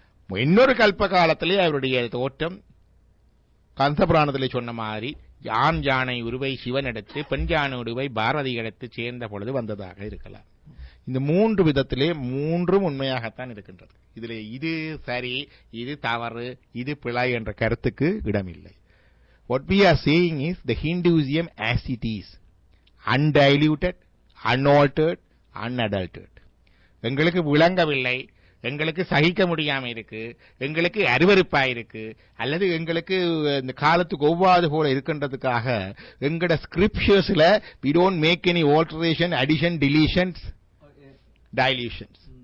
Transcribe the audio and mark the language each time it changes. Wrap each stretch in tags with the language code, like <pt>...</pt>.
<ta>இன்னொரு கல்ப காலத்திலே அவருடைய தோற்றம் கந்தபுராணத்திலே சொன்ன மாதிரி ஆண் யானை உருவை சிவன் எடுத்து பெண் யானை உருவை பாரதி எடுத்து சேர்ந்த பொழுது வந்ததாக இருக்கலாம். இந்த 3 விதத்திலே 3ம் உண்மையாகத்தான் இருக்கின்றது. இதிலே இது சரி, இது தவறு, இது பிழை என்ற கருத்துக்கு இடமில்லை.</ta> <en>What we are saying is the Hinduism as it is, undiluted, unaltered, unadulterated.</en> <ta>எங்களுக்கு விளங்கவில்லை, எங்களுக்கு சகிக்க முடியாம இருக்கு, எங்களுக்கு அருவருப்பா இருக்கு, அல்லது எங்களுக்கு இந்த காலத்துக்கு ஒவ்வாது போல இருக்கின்றதுக்காக எங்கட ஸ்கிரிப்சர்ஸ்ல</ta> <en>we don't make any alteration, addition, deletions, dilutions.</en>